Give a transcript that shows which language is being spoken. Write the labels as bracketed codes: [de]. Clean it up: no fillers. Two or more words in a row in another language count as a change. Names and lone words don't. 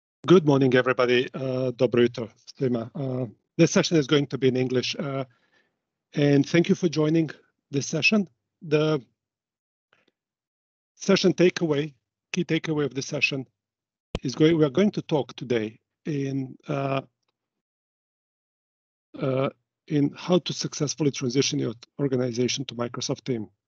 [en] Good morning, everybody. [sr] Dobro jutro svima. [en] This session is going to be in English, and thank you for joining this session. The session key takeaway of the session is we are going to talk today in how to successfully transition your organization to Microsoft Teams.